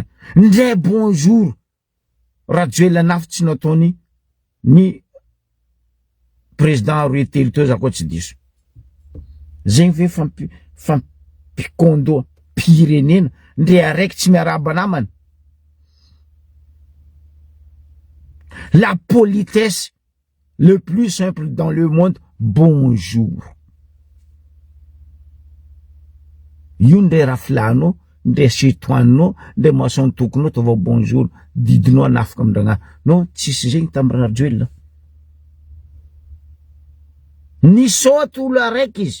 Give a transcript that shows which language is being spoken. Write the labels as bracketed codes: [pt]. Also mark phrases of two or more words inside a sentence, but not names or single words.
[mg] Ndray bonjour. Rajoel nafitsy nataony ny président roy telo teo za koa tsy diso. Zegny ve mpikondo pirenena ndre araiky tsy miaraba namana. [fr] La politesse le plus simple dans le monde, bonjour. [mg] Io ndre raflanao, ndre sitoanao, ndre mason tokonao tova bonjour, didinao anafaka amindragna. No, tsisy zegny tamin'ny Rajoelina. Nisaoty olo araiky izy.